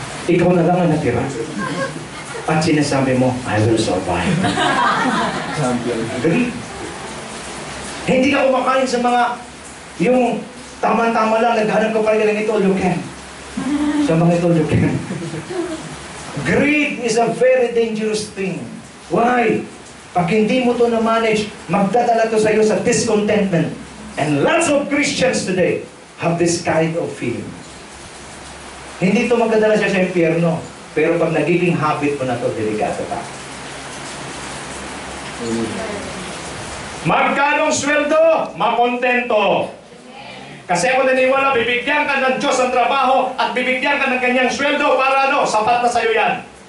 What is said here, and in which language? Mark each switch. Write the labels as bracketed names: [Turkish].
[Filipino] Ikaw na lang ang natira. At sinasabi mo, I will survive. Greed. Hindi ka kumakain sa mga yung tama-tama lang, naghanap ka pa rin ng ito, you can. Sa mga ito, you can. [English] Greed is a very dangerous thing. Why? [Filipino] Pag hindi mo ito na-manage, magdadala ito sa iyo sa discontentment. [English] And lots of Christians today have this kind of feeling. [Filipino] Hindi ito magdadala siya sa impyerno. Pero pag nagiging habit mo na ito, delikado ka. Magkanong sweldo? Makontento. Kasi ako naniniwala, bibigyan ka ng Diyos ng trabaho at bibigyan ka ng kanyang sweldo para ano? Sapat na sa'yo yan.